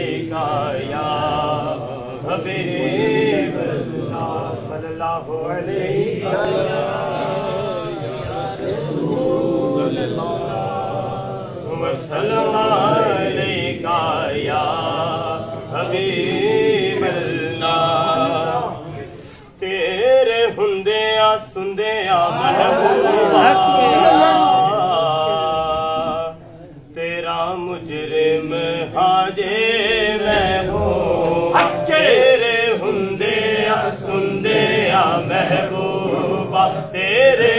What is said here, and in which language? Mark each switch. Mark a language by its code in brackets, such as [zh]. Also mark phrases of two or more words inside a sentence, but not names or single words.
[ar] عليك يا حبيب الله صلى الله عليه وسلم عليك يا حبيب الله [pa] تیرے ہوندیاں سوندیاں محبوبا تیرا مجرم حاجے میں ہوں تیرے ہوندیاں سوندیاں محبوبا تیرے